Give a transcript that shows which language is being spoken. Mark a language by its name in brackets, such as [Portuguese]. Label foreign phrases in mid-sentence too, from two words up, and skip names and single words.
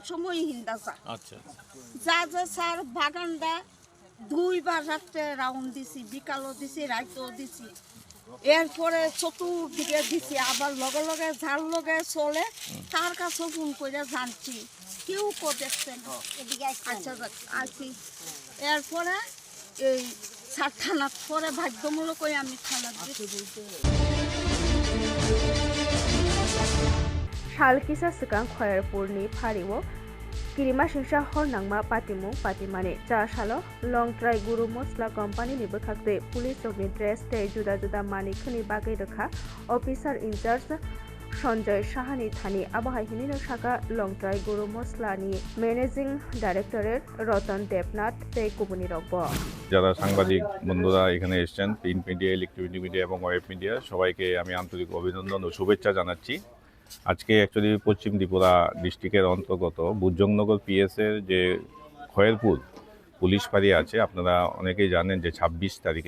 [Bangla] সময় হিন্দাসা যা স্যার বাগানটা 2বার রাত্রে রাউন্ড দিছি বিকালও দিছি রাইতেও দিছি এরপরে চতুর্দিকে দিছি আবার লগে লগে যার লগে চলে তার কাছে ফোন করে জানছি কেউ কো দেখছে না আচ্ছা আসি এরপরে এই স্যার থানার পরে বাধ্যমূলক আমি থানার [Kok Borok] सालकिसा सिगां खयरपुरनि फारिव किरिमा सिंसा हरनांमा पातिमुं पातिमानि 4 साल लंट्राय गुरु मस्ला कम्पानिनि बोखाक्ते पुलिस रकनि ड्रेस तै जुदा जुदा मानिखनि बागै रोखा अफिसार इनचार्ज सञ्जय साहानि थानि आबहावानि शाखा लंट्राय गुरु मस्लानि [English] managing directorate [Kok Borok] रतन देबनाथ तै कुबुनि रब [Bangla] যারা সাংবাদিক বন্ধুরা এখানে এসেছেন [English] print media electronic media [Bangla] এবং [English] web media [Bangla] সবাইকে আমি আন্তরিক অভিনন্দন ও শুভেচ্ছা জানাচ্ছি আজকে অ্যাকচুয়ালি পশ্চিম ত্রিপুরা ডিস্ট্রিক্টের অন্তর্গত বুজংনগর পিএসের যে খয়েরপুর পুলিশ ফাঁড়ি আছে আপনারা অনেকেই জানেন যে 26 তারিখে